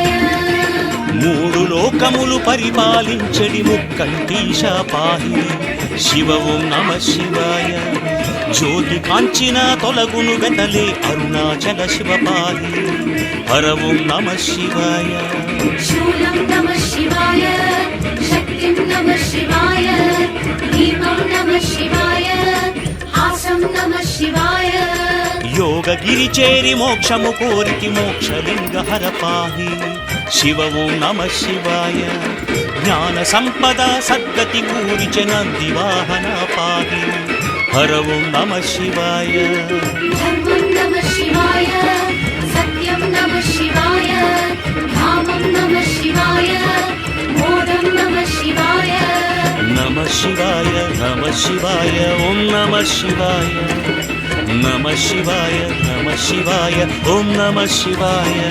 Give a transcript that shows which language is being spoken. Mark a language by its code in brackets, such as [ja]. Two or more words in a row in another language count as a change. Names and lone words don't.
[te] మూడు లోకములు పరిపాలించడి ముక్కంటీశ పాహి శివ [sa] ఓం నమః శివాయ [te] జ్యోతి కాంచిన తొలగును వెతలే అరుణాచల శివ పాహి హర [sa] ఓం నమః శివాయ शूलं नमः शिवाय शक्तिं नमः शिवाय दीपं नमः शिवाय हासं नमः शिवाय [te] యోగగిరి చేరి మోక్షము కోరికి మోక్షలింగ హర పాహి శివ [sa] ఓం నమః శివాయ [te] జ్ఞాన సంపద సద్గతి కూరిచె నంది వాహన పాహి హర [sa] ఓం నమః శివాయ धर्मं नमः शिवाय सत्यं नमः शिवाय धामं नमः शिवाय मोदं नमः शिवाय नमः शिवाय नमः शिवाय ॐ नमः शिवाय नमः शिवाय नमः शिवाय ॐ नमः शिवाय